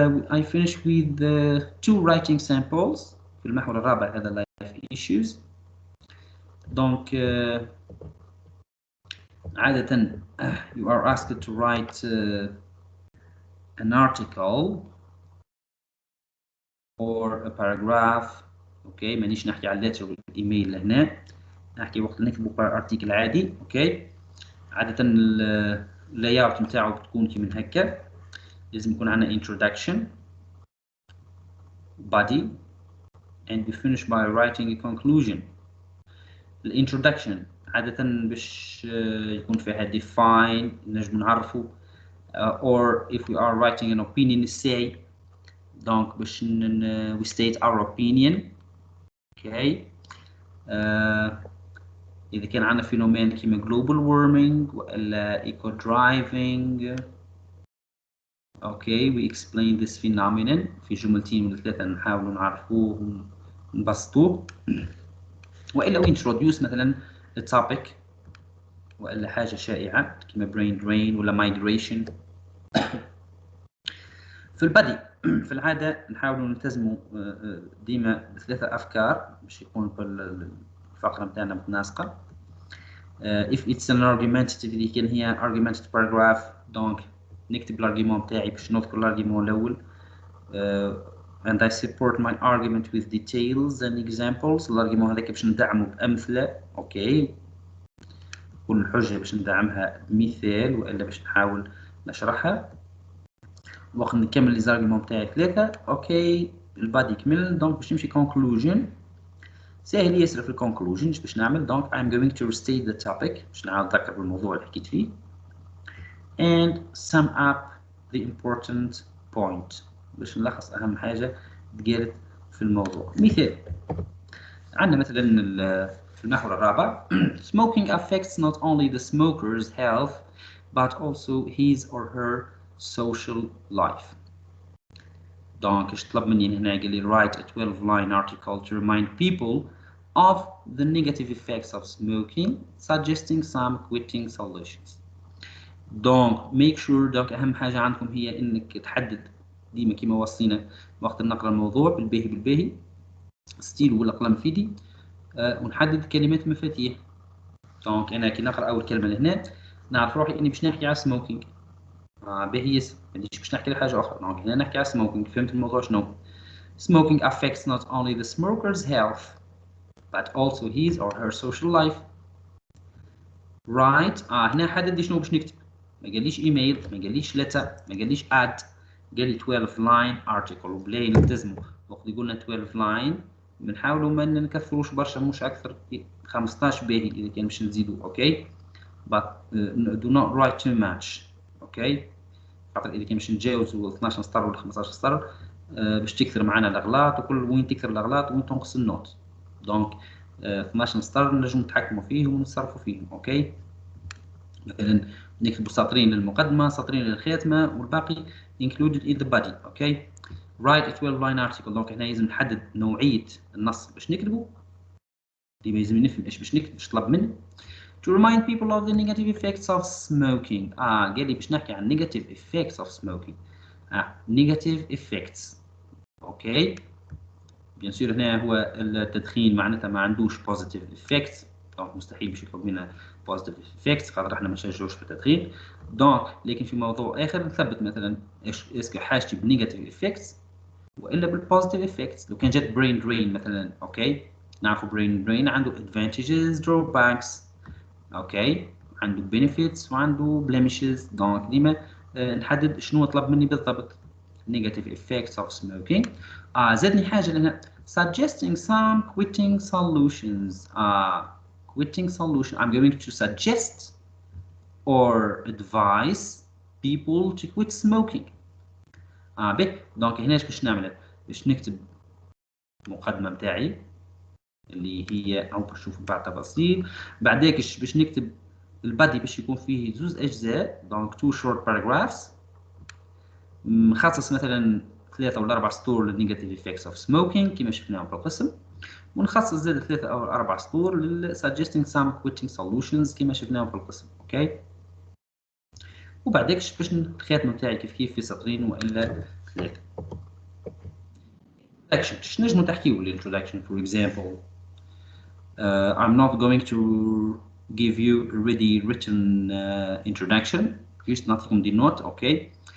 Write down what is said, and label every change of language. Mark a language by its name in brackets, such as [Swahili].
[English] I finish with the 2 writing samples [Arabic] في المحور الرابع هذا [English] life issues. [Arabic] دونك عادة [English] you are asked to write an article or a paragraph. [Arabic] اوكي مانيش نحكي على الليتر والايميل لهنا، نحكي وقت نكتبوا ارتيكل عادي. اوكي عادة اللاي اوت نتاعو بتكون كي من هكا. لازم يكون عندنا [English] introduction, body, and we finish by writing a conclusion. [Arabic] الانترودكشن عادة باش يكون فيها [English] define [Arabic] نجم نعرفوا [English] or if we are writing an opinion essay donc باش we state our opinion. okay. [Arabic] إذا كان عندنا فينومين كيما global warming ولا eco driving [English] okay we explain this phenomenon [Arabic] في جملتين ولا ثلاثة نحاولوا نعرفوه ونبسطوه. وإلا [English] we introduce [Arabic] مثلا topic وإلا حاجة شائعة كيما brain drain ولا migration. في البدي في العادة نحاولوا نلتزموا ديما بثلاثة أفكار باش يكون الفقرة متاعنا متناسقة. [English] if it's an argumentative [Arabic] اللي كان هي [English] argumentative paragraph donc [Arabic] نكتب الارجيومون متاعي باش نذكر الارجيومون الأول [English] and I support my argument with details and examples. [Arabic] الارجيومون هذاك باش ندعمه بأمثلة اوكي كل الحجة باش ندعمها بمثال وإلا باش نحاول نشرحها. وقت نكمل لي زارجيومون تاعي ثلاثة اوكي البادي يكمل دونك باش نمشي conclusion. ساهل ياسر في الكونكلوجن باش نعمل دونك [English] I'm going to restate the topic [Arabic] باش نعاود نذكر بالموضوع اللي حكيت فيه [English] and sum up the important point [Arabic] باش نلخص أهم حاجة تقالت في الموضوع. مثال عندنا مثلا في المحور الرابع [English] smoking affects not only the smoker's health but also his or her social life. [Arabic] دونك ايش طلب مني هنا قال لي [English] write a 12-line article to remind people of the negative effects of smoking suggesting some quitting solutions. [Arabic] دونك [English] make sure [Arabic] دونك أهم حاجة عندكم هي إنك تحدد ديما كيما وصينا وقت نقرأ الموضوع بالباهي ستيل ولا قلم في يدي ونحدد كلمات مفاتيح. دونك أنا كي نقرأ أول كلمة لهنا نعرف روحي إني باش نحكي على smoking باهي ياسر مانيش باش نحكي على حاجة أخرى. دونك هنا نحكي على smoking فهمت الموضوع شنو. [English] Smoking affects not only the smoker's health but also his or her social life. [Arabic] Right هنا حدد شنو باش نكتب ما قاليش ايميل ما قاليش letter ما قاليش add قال لي 12 line article وبلاي نلتزموا وقت يقولنا 12 line بنحاولوا ما نكثروش برشا مش اكثر 15 باهي اذا كان باش نزيدوا اوكي [English] but do not write too much [Arabic] اوكي خاطر اذا كان باش نتجاوزوا 12 سطر ولا 15 سطر باش تكثر معنا الاغلاط وكل وين تكثر الاغلاط وين تنقص النوت. دونك 12 سطر نجم نتحكموا فيهم ونصرفوا فيهم اوكي. مثلا نكتبوا سطرين للمقدمة سطرين للخاتمة والباقي [English] included in the body [Arabic] اوكي. [English] write a 12-line article [Arabic] دونك هنا لازم نحدد نوعية النص باش نكتبه ديما لازم نفهم ايش باش نكتب ايش طلب مني. [English] to remind people of the negative effects of smoking [Arabic] قال لي باش نحكي عن [English] negative effects of smoking negative effects okay. [Arabic] بيان سور هنا هو التدخين معناتها ما عندوش positive effects دونك مستحيل باش يطلب منا positive effects خاطر احنا ما نشجعوش في التدخين. دونك لكن في موضوع اخر نثبت مثلا ايش اسكو حاجتي بنيجاتيف effects والا بالبوزيتيف effects. لو كان جات brain drain مثلا اوكي نعرفوا brain drain عنده advantages drawbacks اوكي عنده benefits وعنده blemishes. دونك ديما نحدد شنو طلب مني بالضبط negative effects of smoking. زادني حاجة لهنا [English] suggesting some quitting solutions. Quitting solution I'm going to suggest or advise people to quit smoking. [Arabic] به دونك هنا باش نعمل باش نكتب مقدمة متاعي اللي هي او باش نشوف بعد تفاصيل بعديك باش نكتب البادي باش يكون فيه زوز اجزاء دونك [English] two short paragraphs [Arabic] مخصص مثلا 3 ولا 4 سطور للنيجاتيف effects of smoking كما شفناهم في القسم ونخصص زاد 3 أو 4 سطور لل [English] suggesting some quitting solutions [Arabic] كما شفناهم في القسم اوكي. وبعدك باش الخاتمه تاعي كيف في سطرين والا 3. [English] introduction [Arabic] شنو نجمو تحكيو الانتروداكشن [English] for example I'm not going to give you a ready written introduction just [Arabic] نعطيكم دي نوت [English] Okay.